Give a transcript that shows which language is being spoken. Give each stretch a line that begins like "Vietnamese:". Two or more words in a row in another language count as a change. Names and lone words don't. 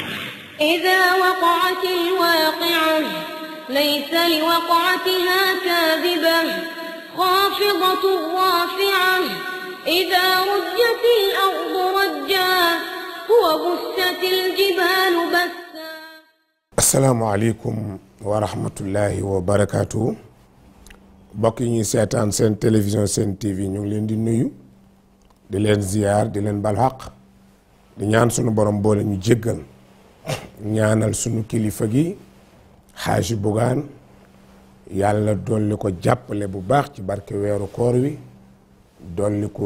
Arabic: إذا وقعت الواقعة ليس لوقعتها كاذبة خافضة رافعة إذا رجت الأرض رجا وبست الجبال بسا. السلام عليكم ورحمة الله وبركاته.
Wolof: mbokk yi ñuy seetaan seen télévision seen TV ñu ngi leen di nuyu di leen ziyaar di leen bal xaq di ñaan sunu borom boole ñu jéggal ñaanal sunu kilifa gi Xaaji Bugaan yàlla dolli ko jàppale bu baax ci barke weeru koor wi dolli ko